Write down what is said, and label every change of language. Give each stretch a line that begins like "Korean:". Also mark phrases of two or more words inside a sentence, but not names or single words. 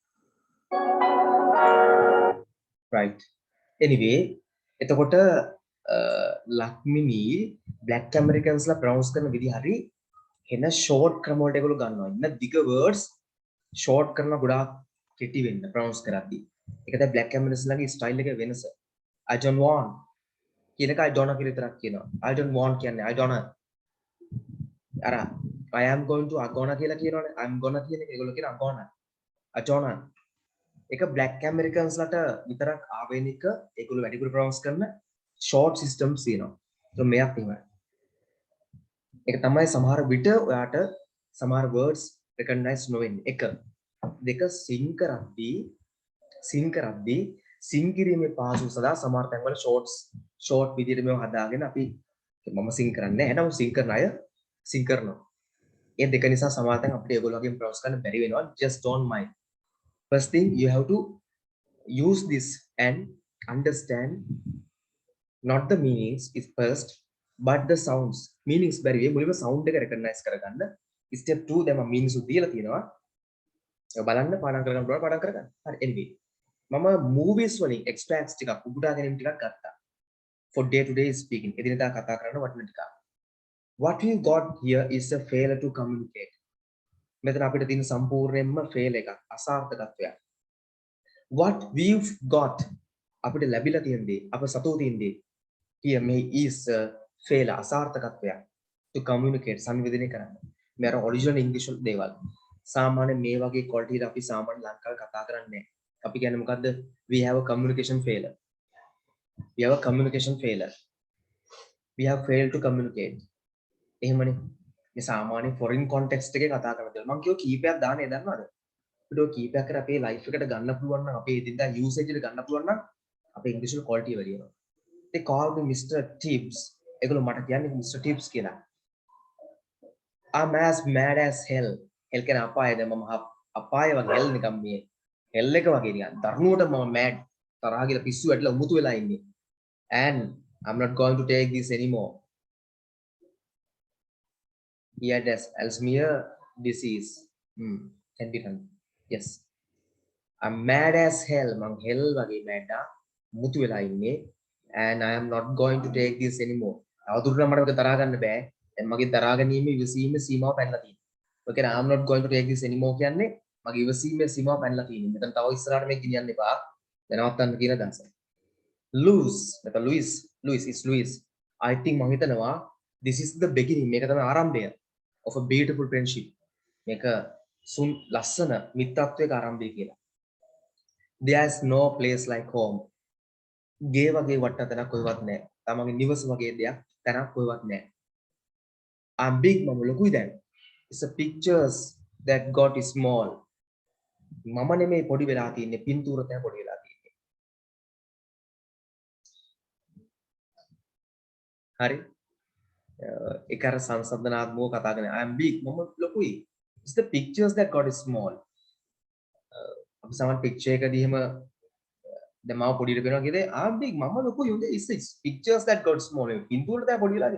English: right anyway එතකොට ලක්මිනී black
Sinhala: americans ලා pronounce කරන විදිහ හරි එන short ක්‍රම වලට ඒගොල්ලෝ ගන්නවා ඉන්න දිග
English: words short
Sinhala: කරන ගොඩාක් කෙටි වෙන්න pronounce කරද්දී ඒක තමයි
English: black americans
Sinhala: ලාගේ style එක වෙනස
English: I don't want
Sinhala: කියන එක
English: I don't
Sinhala: කියලා විතරක් කියනවා
English: I don't want
Sinhala: කියන්නේ
English: I don't
Sinhala: අර
English: I am going to agona
Sinhala: කියලා කියනවනේ
English: I'm gonna
Sinhala: කියන එක ඒගොල්ලෝ කියන
English: agona agona
Sinhala: ඒක
English: black americans
Sinhala: ලට විතරක් ආවේනික ඒගොල්ලෝ වැඩිපුර pronounce කරන
English: short systems
Sinhala: තියෙනවා so මෙයක් තමයි ඒක තමයි සමහර විට ඔයාට සමහර
English: words recognize
Sinhala: නොවෙන්නේ එක දෙක sing කරද්දී sing කිරීමේ පහසු සදා සමහර තැන්වල short විදිහට මේව හදාගෙන අපි මම sing කරන්නේ නැහැ නේද sing කරන අය sing කරනවා ඒ දෙක නිසා සමහර තැන් අපිට ඒගොල්ලෝගෙන් pronounce කරන්න බැරි වෙනවා
English: just don't mind first thing you have to use this and understand not the meanings is first but the sounds meanings
Sinhala: බැරි වෙයි මුලින්ම sound එක recognize කරගන්න step 2 දැන් මම meanings උ දීලා තියෙනවා ඒක බලන්න පාඩම් කරගන්න පුළුවන් පාඩම් කරගන්න හරි anyway මම movies වලින් extracts ටිකක් උපුටා ගැනීම ටිකක් ගත්තා
English: for day to day
Sinhala: speaking එදිනෙදා කතා කරන වටින ටිකක්
English: what we got here is a failure to communicate
Sinhala: මෙතන අපිට තියෙන සම්පූර්ණයෙන්ම fail එකක් අසාර්ථකත්වයක්
English: what we've got
Sinhala: අපිට ලැබිලා තියෙන දේ අප සතුව තියෙන දේ
English: here may is a failure
Sinhala: අසාර්ථකත්වයක්
English: to communicate
Sinhala: සංවේදනය කරන්න මේ අර
English: original english
Sinhala: දේවල් සාමාන්‍ය මේ වගේ quality එක අපි සාමාන්‍ය ලංකාවේ කතා කරන්නේ නැහැ අපි කියන්නේ මොකද්ද
English: we have a communication failure we have a communication failure we have failed to communicate
Sinhala: එහෙමනේ මේ සාමාන්‍ය
English: foreign context
Sinhala: එකේ කතා කරන දේ මම කියෝ කීපයක් දාන්නේ දන්නවද අපිට ඔය කීපයක් කර අපේ life එකට ගන්න පුළුවන් නම් අපේ එදිනදා usage එකට ගන්න පුළුවන් නම් අපේ english වල quality වැඩි වෙනවා
English: they called me Mr.
Sinhala: Tibbs ඒගොල්ලෝ මට කියන්නේ Mr. Tibbs කියලා
English: I'm as mad as hell hell
Sinhala: කියන අපායද මම අපාය වගේ hell නිකම් මේ hell එක වගේ නිකන් දරුණුවට මම mad තරහ කියලා පිස්සු වැටිලා උමුතු වෙලා ඉන්නේ
English: and I'm not going to take this anymore he had Alzheimer's disease
Sinhala: can be done yes I'm mad as hell මං hell වගේ mad මුතු වෙලා ඉන්නේ and I am not going to take this anymore අවුරුද්දක් මට මේක තරහ ගන්න බෑ දැන් මගේ තරහ ගැනීමේ ඉවසීමේ සීමාව පැනලා තියෙනවා ඔය කියන්නේ
English: I am not going to take this anymore
Sinhala: කියන්නේ මගේ ඉවසීමේ සීමාව පැනලා තියෙනවා මෙතන තව ඉස්සරහට මේක ගෙනියන්න එපා දැනවත්තන්න කියන දවස lose නැත්නම්
English: Louis is Louis I think
Sinhala: මම හිතනවා
English: this is the beginning
Sinhala: මේක තමයි ආරම්භය
English: of a beautiful friendship
Sinhala: මේක ලස්සන මිත්‍රත්වයක ආරම්භය කියලා
English: there's no place like home
Sinhala: ගේ වගේ වටතනක් කොහෙවත් නැහැ තමන්ගේ නිවස වගේ දෙයක් තැනක් කොහෙවත් නැහැ
English: I'm big
Sinhala: මම ලොකුයි දැන්
English: it's a pictures that got small
Sinhala: මම නෙමෙයි පොඩි වෙලා තියෙන්නේ පින්තූර තමයි පොඩි වෙලා තියෙන්නේ හරි ඒක අර සංසන්දනාත්මකව කතා කරන්නේ
English: I'm big
Sinhala: මම ලොකුයි
English: it's the pictures that got small
Sinhala: අපි සමහර picture එකදී එහෙම දැන් මාව පොඩියට වෙනවා කියද
English: I'm big
Sinhala: මම ලොකුයි උන්ද
English: it's pictures that got small
Sinhala: පින්තූර තමයි පොඩි වෙලා